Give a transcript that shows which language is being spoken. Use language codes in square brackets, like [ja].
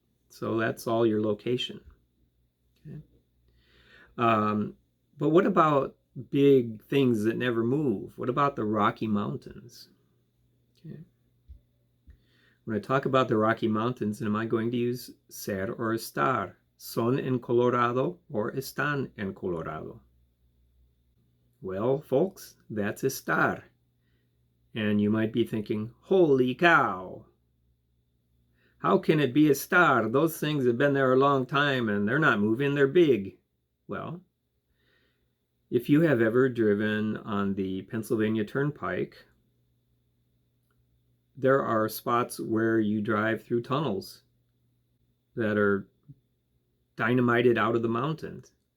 [en] So that's all your location. Okay? But what about big things that never move? What about the Rocky Mountains? Okay. When I talk about the Rocky Mountains, am I going to use ser or estar? [es] Son en Colorado [en] or [es] están en Colorado? [en] Well, folks, that's estar. And you might be thinking, holy cow! How can it be estar? Those things have been there a long time and they're not moving, they're big. Well, if you have ever driven on the Pennsylvania Turnpike, there are spots where you drive through tunnels that are dynamited out of the mountains.